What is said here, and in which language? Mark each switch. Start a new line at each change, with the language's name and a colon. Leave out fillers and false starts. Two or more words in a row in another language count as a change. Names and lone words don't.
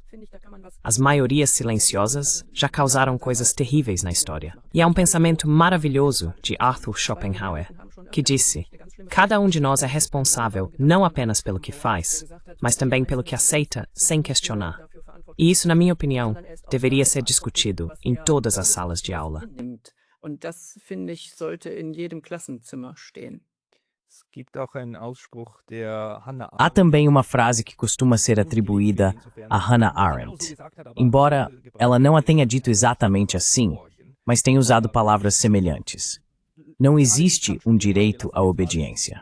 Portuguese: As maiorias silenciosas já causaram coisas terríveis na história. E há um pensamento maravilhoso de Arthur Schopenhauer, que disse: cada um de nós é responsável não apenas pelo que faz, mas também pelo que aceita sem questionar. E isso, na minha opinião, deveria ser discutido em todas as salas de aula.
German: Und das, finde ich, sollte in jedem Klassenzimmer stehen.
Portuguese: Há também uma frase que costuma ser atribuída a Hannah Arendt. Embora ela não a tenha dito exatamente assim, mas tem usado palavras semelhantes. Não existe um direito à obediência.